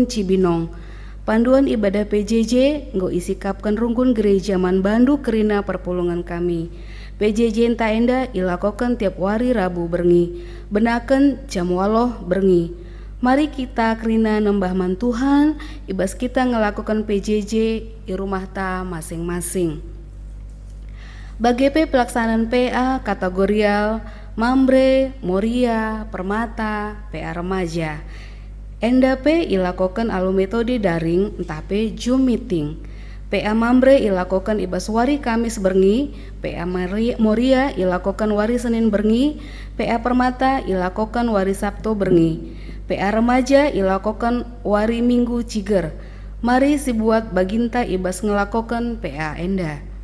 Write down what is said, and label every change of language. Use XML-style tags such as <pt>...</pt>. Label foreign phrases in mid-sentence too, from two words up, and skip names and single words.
<btx>Cibinong panduan ibadah PJJ nggo isikapkan Runggun Gereja Man Bandu Kerina perpulungan kami PJJ enta enda ilakokan tiap wari Rabu berngi benaken jam waloh berngi mari kita kerina nembah man Tuhan ibas kita ngelakukan PJJ di rumah ta masing-masing bagai pelaksanaan PA kategorial Mambre, Moria, Permata, PA remaja. Enda P ilakokan alu metode daring entah P Zoom meeting. PA Mambre ilakokan ibas wari Kamis berngi, PA Moria ilakokan wari Senin berngi, PA Permata ilakokan wari Sabtu berngi. PA remaja ilakokan wari Minggu ciger. Mari si buat baginta ibas ngelakokan PA enda.</btx>